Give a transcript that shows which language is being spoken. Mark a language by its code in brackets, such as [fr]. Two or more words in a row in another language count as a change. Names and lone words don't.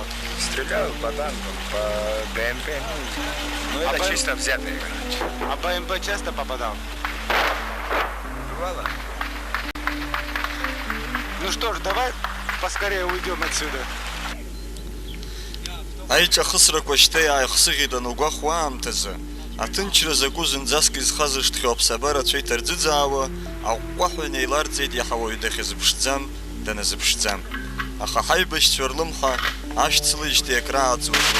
[ru] Стрелял по танкам, по БМП. Ну, это по- чисто взятые. А БМП часто попадал? Бывало. Ну что ж, давай поскорее уйдем отсюда. [ab] Aici ахысрақәа шьҭа иааихсыӷьит анугәахуа аамҭазы, аҭынчра закәу зынӡаск изхаз ышҭхьоу аԥсабара ацәа иҭарӡыӡаауа, аҟәҟәаҳәа инеиларҵеит иаҳа уаҩ дахьазыԥшӡам, даназыԥшӡам. Аха ҳаибашьцәа рлымҳа ашьцылеижьҭеи акрааҵуеит уи.